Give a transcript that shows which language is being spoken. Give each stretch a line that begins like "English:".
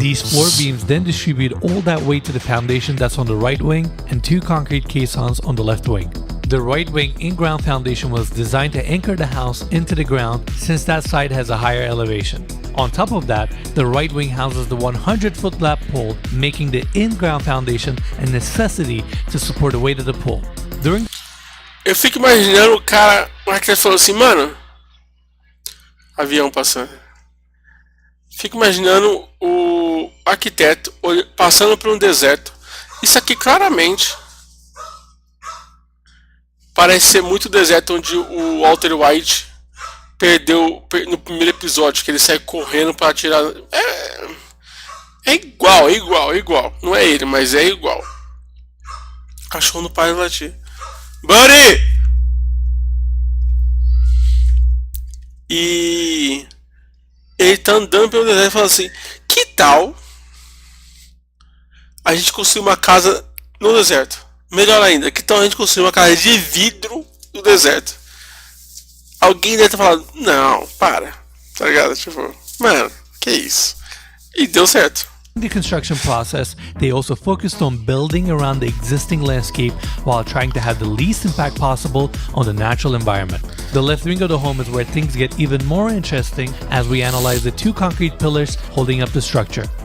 English: These floor beams then distribute all that weight to the foundation that's on the right wing and 2 concrete caissons on the left wing. The right wing in-ground foundation was designed to anchor the house into the ground since that side has a higher elevation. On top of that, the right wing houses the 100-foot lap pole, making the in-ground foundation a necessity to support the weight of the pole.
Portuguese: Eu fico imaginando o cara, o arquiteto falou assim, mano, avião passando. Fico imaginando o arquiteto passando por um deserto. Isso aqui claramente parece ser muito deserto onde o Walter White perdeu no primeiro episódio, que ele sai correndo para atirar. É igual. Não é ele, mas é igual. O cachorro não para de latir. Buddy! E ele tá andando pelo deserto e fala assim, que tal a gente construir uma casa no deserto? Melhor ainda, que tal a gente construir uma casa de vidro no deserto? Alguém deve estar falando, não, para, tá ligado? Tipo, mano, que isso? E deu certo.
English: In the construction process, they also focused on building around the existing landscape while trying to have the least impact possible on the natural environment. The left wing of the home is where things get even more interesting as we analyze the 2 concrete pillars holding up the structure.